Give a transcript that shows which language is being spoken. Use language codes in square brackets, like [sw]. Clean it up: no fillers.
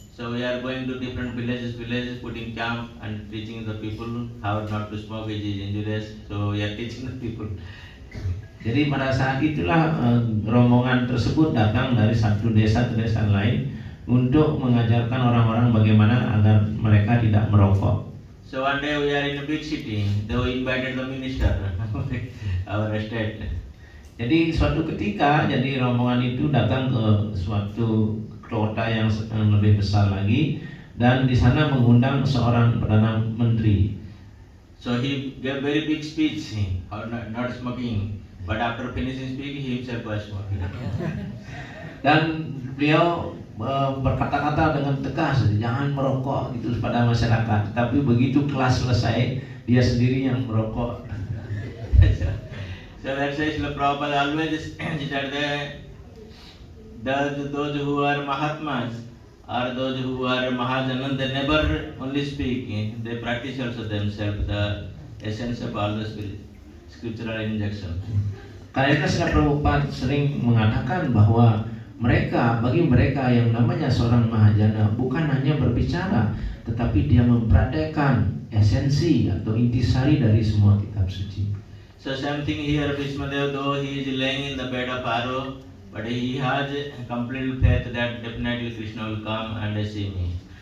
[en] So we are going to different villages, putting camp and teaching the people how not to smoke, which is injurious. So we are teaching the people. [id] Jadi pada saat itulah rombongan tersebut datang dari satu desa ke desa lain untuk mengajarkan orang-orang bagaimana agar mereka tidak merokok. [en] So one day we are in a big city. They invited the minister, our state. [id] Jadi suatu ketika, jadi rombongan itu datang ke suatu kota yang lebih besar lagi, dan di sana mengundang seorang perdana menteri. [en] So he gave very big speech, how not smoking. But after finishing speaking, he himself was smoking. [id] Dan beliau berkata-kata dengan tegas, jangan merokok gitu pada masyarakat. Tapi begitu kelas selesai, dia sendiri yang merokok. [en] So that's why Srila Prabhupada always said those who are Mahatmas or those who are Mahajanan, they never only speak, they practice also themselves the essence of all the scriptural injunction. [id] Karena itu Srila Prabhupada sering mengatakan bahwa bagi mereka yang namanya seorang Mahajana bukan hanya berbicara, tetapi dia mempraktekkan esensi atau intisari dari semua kitab suci. [en] So same thing here, Bhishmadeva, though he is laying in the bed of arrow, but he has complete faith that definitely Krishna will come and see me.